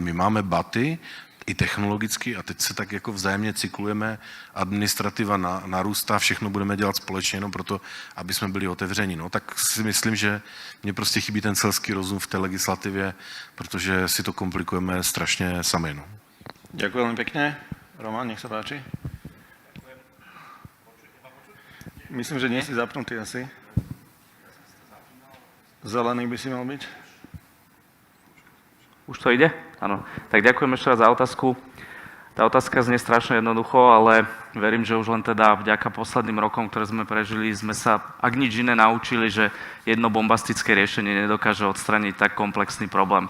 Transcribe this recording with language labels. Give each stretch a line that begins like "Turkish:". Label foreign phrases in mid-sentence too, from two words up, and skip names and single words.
Czech: My máme baty, i technologicky a teď se tak jako vzájemně cyklujeme, administrativa narůstá, všechno budeme dělat společně jenom proto, aby jsme byli otevření. No, tak si myslím, že mně prostě chybí ten selský rozum v té legislativě, protože si to komplikujeme strašně sami. No.
Slovak: Ďakujem veľmi pekne. Roman, nech sa páči. Myslím, že nie si zapnutý asi. Zelený by si mal byť. Už to ide? Áno. Tak ďakujem ešte raz za otázku. Tá otázka znie strašne jednoducho, ale verím, že už len teda vďaka posledným rokom, ktoré sme prežili, sme sa, ak nič iné, naučili, že jedno bombastické riešenie nedokáže odstraniť tak komplexný problém.